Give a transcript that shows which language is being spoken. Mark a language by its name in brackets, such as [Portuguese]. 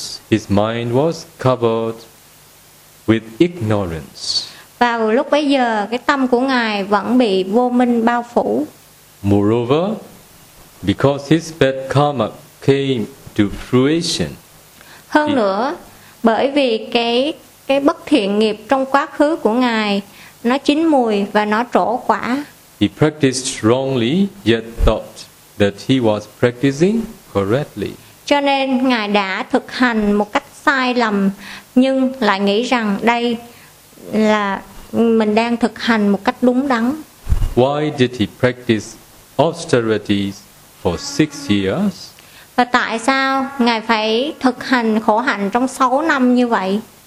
[English] His mind was covered with ignorance. [Vietnamese] Và lúc bấy giờ cái tâm của ngài vẫn bị vô minh bao phủ. [English] Moreover, because his bad karma came to fruition. [Vietnamese] Hơn nữa, bởi vì cái bất thiện nghiệp trong quá khứ của ngài nó chín mùi và nó trổ quả. [English] He practiced wrongly yet thought that he was practicing correctly. [Vietnamese] Cho nên ngài đã thực hành một cách sai lầm nhưng lại nghĩ rằng đây là mình đang thực hành một cách đúng đắn. [English] Why did he practice austerities for 6 years? [Vietnamese] Và tại sao ngài phải thực hành khổ hạnh trong 6 năm như vậy?